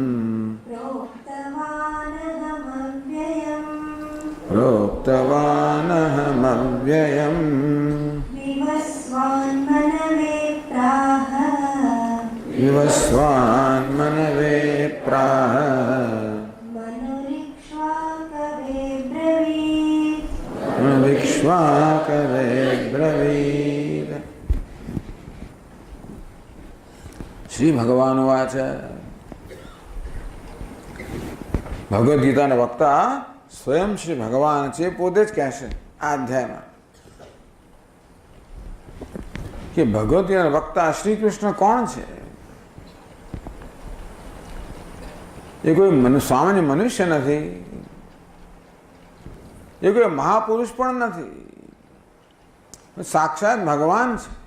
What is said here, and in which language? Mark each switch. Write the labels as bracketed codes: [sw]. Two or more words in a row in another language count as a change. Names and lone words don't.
[sa] प्रोक्तवानहमव्ययम् विवस्वान्मनवे प्राह विक्ष्वाकवे ब्रवीद. श्री भगवानुवाच. [gu] भगवद गीताના વક્તા સ્વયં શ્રી ભગવાન છે, પોતે જ કહેશે આ અધ્યાયમાં કે ભગવદ ગીતાના વક્તા શ્રી કૃષ્ણ કોણ છે? એ કોઈ સામાન્ય મનુષ્ય નથી, એ કોઈ મહાપુરુષ પણ નથી, સાક્ષાત ભગવાન છે.